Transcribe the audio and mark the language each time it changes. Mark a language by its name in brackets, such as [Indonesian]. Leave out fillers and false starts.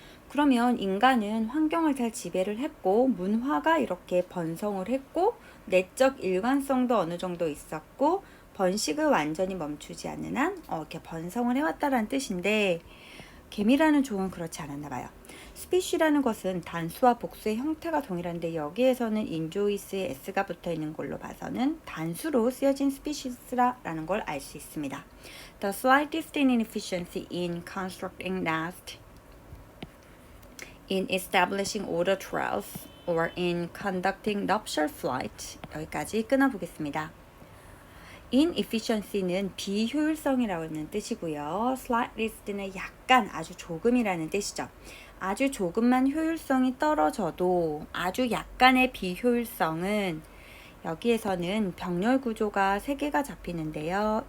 [Korean] 그러면 인간은 환경을 잘 지배를 했고 문화가 이렇게 번성을 했고 내적 일관성도 어느 정도 있었고 번식을 완전히 멈추지 않는 한 이렇게 번성을 해왔다라는 뜻인데 개미라는 종은 그렇지 않았나 봐요. 스피시라는 것은 단수와 복수의 형태가 동일한데 여기에서는 enjoys에 s가 붙어 있는 걸로 봐서는 단수로 쓰여진 species라는 걸 알 수 있습니다. [English] The slightest inefficiency in constructing nest, in establishing order trails, or in conducting nuptial flight. [Korean] 여기까지 끊어보겠습니다. inefficiency는 비효율성이라고 하는 뜻이고요. slightest는 약간, 아주 조금이라는 뜻이죠. 아주 조금만 효율성이 떨어져도 아주 약간의 비효율성은 여기에서는 병렬 구조가 3개가 잡히는데요.